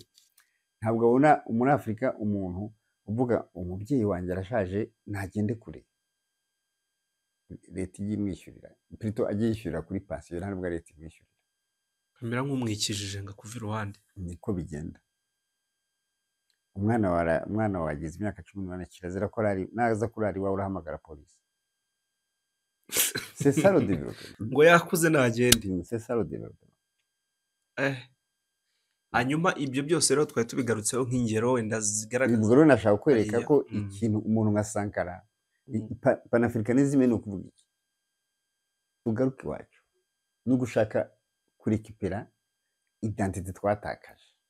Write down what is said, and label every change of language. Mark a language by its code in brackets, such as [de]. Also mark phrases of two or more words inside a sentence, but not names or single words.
[rw] ntabwo babona muri Afurika umuntu uvuga umubyeyi wanjye arashaje ntagende kure, leta ijye imwishyurira, plutôt ajye yishyurira kuri pansiyo, ntabwo leta imwishyurira. kamera nk'umwikijije ngo akuve iruhande. niko bigenda. umwana wagize imyaka 18 kirazira ko naza kurara iwawe urahamagara polisi. [fr] c'est ça le développement. [rw] ngo yakuze ntagende. [fr] c'est ça le développement. [rw] hanyuma ibyo byose rero twari tubigarutseho nk'ingero wenda zigaragaza. ubwo rero nashaka kwereka ko ikintu umuntu nka Sankara panafricanisme ni ukuvuga iki? tugaruke iwacu no gushaka kurekipera identite twatakaje.